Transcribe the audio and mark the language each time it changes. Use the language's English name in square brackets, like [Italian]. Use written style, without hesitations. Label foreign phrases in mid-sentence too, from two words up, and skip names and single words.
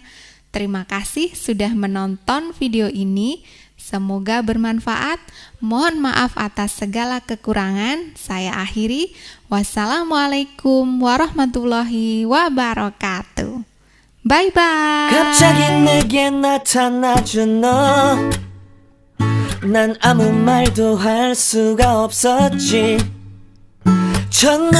[Indonesian] Terima kasih sudah menonton video ini. Semoga bermanfaat. Mohon maaf atas segala kekurangan. Saya akhiri. [Arabic] والسلام عليكم ورحمة الله وبركاته. [English] Bye bye. [Korean] 갑자기 내게 나타나준 너. 난 아무 말도 할 수가 없었지. 첫눈에